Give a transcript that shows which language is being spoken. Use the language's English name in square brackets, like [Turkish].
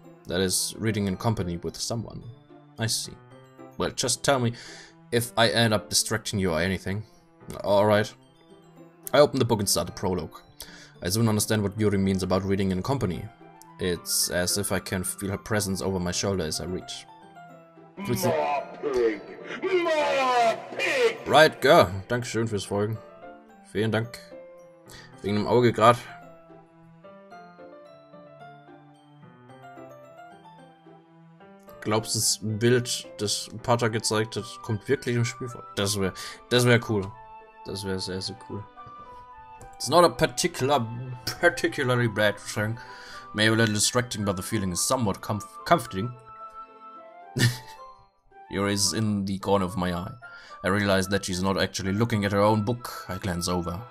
[English] That is, reading in company with someone. I see. Well, just tell me if I end up distracting you or anything. Alright. I open the book and start the prologue. I soon understand what Yuri means about reading in company. It's as if I can feel her presence over my shoulder as I read. More pig! More pig! Right, girl. [German] Dankeschön fürs Folgen. Vielen Dank. Wegen dem Auge gerade. Glaubst du, das Bild, das Pater gezeigt hat, kommt wirklich im Spiel vor? Das wär cool. Das wäre sehr, sehr cool. [English] It's not a particularly bad thing. Maybe a little distracting, but the feeling is somewhat comforting. Yuri is in the corner of my eye. I realize that she's not actually looking at her own book. I glance over.